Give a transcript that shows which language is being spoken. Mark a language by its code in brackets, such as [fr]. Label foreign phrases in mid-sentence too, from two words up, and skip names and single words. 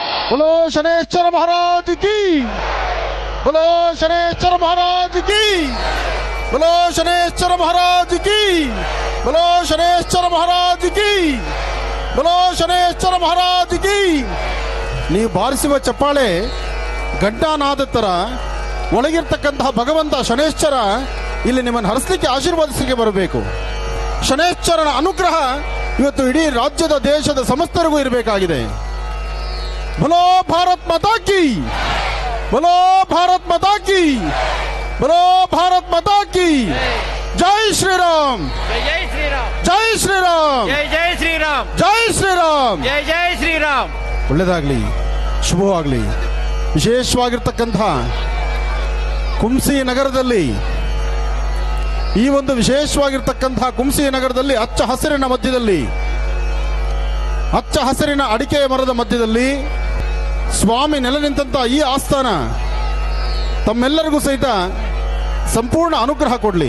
[hi] बोलो शनेश्वर महाराज की, बोलो शनेश्वर महाराज की, बोलो शनेश्वर महाराज की, बोलो शनेश्वर महाराज की, बोलो शनेश्वर महाराज की. [kn] ನೀವು ಬಾರಿಸುವ ಚಪ್ಪಾಳೆ ಗಡ್ಡನಾದ ತರ ಒಳಗಿರ್ತಕ್ಕಂತಹ ಭಗವಂತ ಶನೇಶ್ವರ ಇಲ್ಲಿ ನಿಮ್ಮನ್ನು ಹರಿಸಲಿಕ್ಕೆ ಆಶೀರ್ವಾದಿಸಲಿಕ್ಕೆ ಬರಬೇಕು. ಶನೇಶ್ವರನ ಅನುಗ್ರಹ ಇವತ್ತು ಇಡೀ ರಾಜ್ಯದ ದೇಶದ ಸಮಸ್ತರಿಗೂ ಇರಬೇಕಾಗಿದೆ. [hi] बोलो भारत माता की, बोलो भारत माता की, बोलो भारत माता की. जय श्री राम, जय श्री राम, जय श्री राम, जय श्री राम, जय श्री राम. जय श्री राम. [kn] ಒಳ್ಳೆಯದಾಗಲಿ, ಶುಭವಾಗಲಿ. ವಿಶೇಷವಾಗಿರ್ತಕ್ಕಂತಹ ಕುಂಸಿ ನಗರದಲ್ಲಿ, ಈ ಒಂದು ವಿಶೇಷವಾಗಿರ್ತಕ್ಕಂತಹ ಕುಂಸಿ ನಗರದಲ್ಲಿ ಹಚ್ಚ ಹಸಿರಿನ ಮಧ್ಯದಲ್ಲಿ, ಹಚ್ಚ ಹಸಿರಿನ ಅಡಿಕೆ ಮರದ ಮಧ್ಯದಲ್ಲಿ ಸ್ವಾಮಿ ನೆಲೆ ನಿಂತಹ ಈ ಆಸ್ಥಾನ ತಮ್ಮೆಲ್ಲರಿಗೂ ಸಹಿತ ಸಂಪೂರ್ಣ ಅನುಗ್ರಹ ಕೊಡಲಿ.